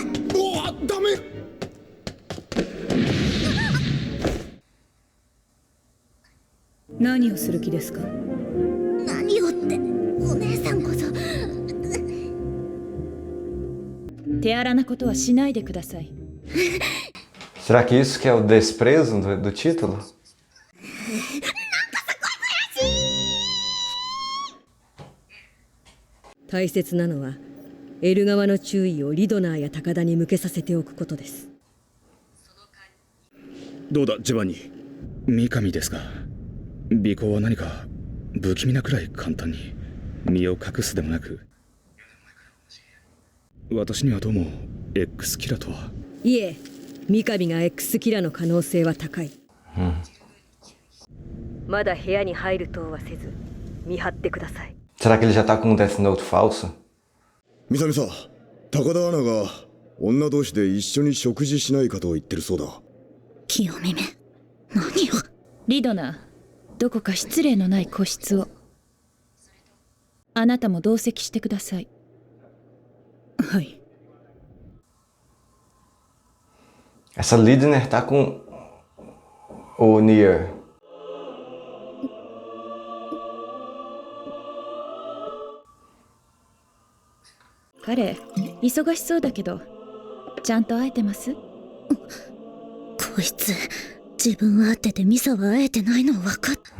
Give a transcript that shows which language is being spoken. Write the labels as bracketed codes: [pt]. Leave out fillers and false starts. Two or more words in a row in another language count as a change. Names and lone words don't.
[ja] ダメ。何をする気ですか？何をってお姉さんこそ。手荒なことはしないでください。 [pt] Será que isso que é o desprezo do título? [ja] 大切なのはエル側の注意をリドナーや高田に向けさせておくことです。どうだジバニー。三上ですか。尾行は何か不気味なくらい簡単に身を隠すでもなく、私にはどうも X キラとは。いえ、三上が X キラの可能性は高い。まだ部屋に入るとはせず見張ってください。 [pt] Será que ele já tá com um Death Note falso? [ja] ミサミサ、高田アナが女同士で一緒に食事しないかと言ってるそうだ。清美め、何を。リドナー、どこか失礼のない個室を。あなたも同席してください。はい。 [pt] Essa Lidner tá com o Nier. [ja] 彼、忙しそうだけど、ちゃんと会えてます？こいつ、自分は会っててミサは会えてないの分かった。